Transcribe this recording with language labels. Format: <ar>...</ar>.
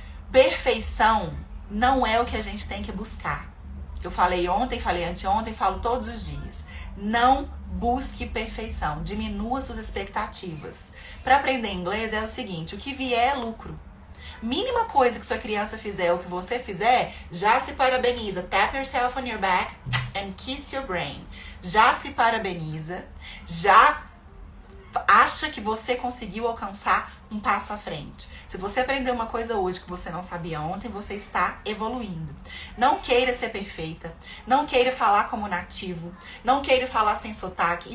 <pt>Perfeição não é o que a gente tem que buscar. Eu falei ontem, falei anteontem, falo todos os dias. Não busque perfeição, diminua suas expectativas. Para aprender inglês é o seguinte, o que vier é lucro. Mínima coisa que sua criança fizer ou que você fizer, já se parabeniza.</pt> <en>Tap yourself on your back and kiss your brain.</en> <pt>Já se parabeniza, já acha que você conseguiu alcançar um passo à frente. Se você aprendeu uma coisa hoje que você não sabia ontem, você está evoluindo. Não queira ser perfeita, não queira falar como nativo, não queira falar sem sotaque.</pt>